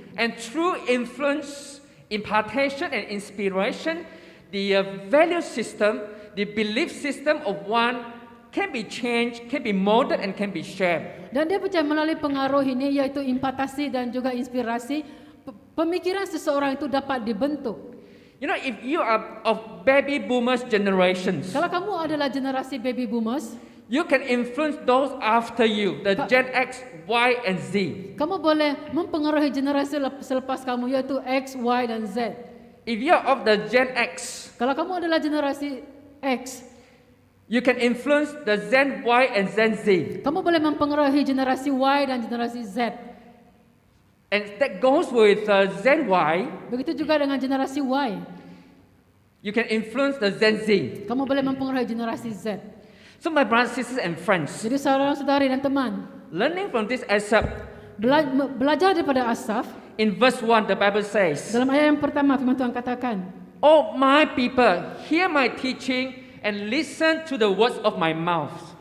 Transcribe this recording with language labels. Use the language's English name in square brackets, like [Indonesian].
[English] And through influence, impartation, and inspiration, the value system, the belief system of one can be changed, can be molded, and can be shaped. [Malay] Dan dia percaya melalui pengaruh ini, yaitu impartasi dan juga inspirasi, pemikiran seseorang itu dapat dibentuk. [English] You know, if you are of baby boomers generations, [Malay] Kalau kamu adalah generasi baby boomers, [English] you can influence those after you, the Gen X, Y, and Z. [Malay] kamu boleh mempengaruhi generasi selepas kamu, yaitu X, Y, dan Z. [English] If you are of the Gen X, [Malay] Kalau kamu adalah generasi X, [English] you can influence the Gen Y and Gen Z. [Malay] kamu boleh mempengaruhi generasi Y dan generasi Z. [English] And that goes with Gen Y. [Malay] Begitu juga dengan generasi Y. [English] You can influence the Gen Z. [Malay] Kamu boleh mempengaruhi generasi Z. [English] So my brothers, sisters, and friends, [Malay] Jadi saudara-saudari dan teman, [English] learning from this excerpt, [Malay] belajar daripada Asaf, [English] in verse 1, the Bible says, [Malay] dalam ayat yang pertama firman Tuhan katakan, [English] "Oh my people, hear my teaching and listen to the words of my mouth."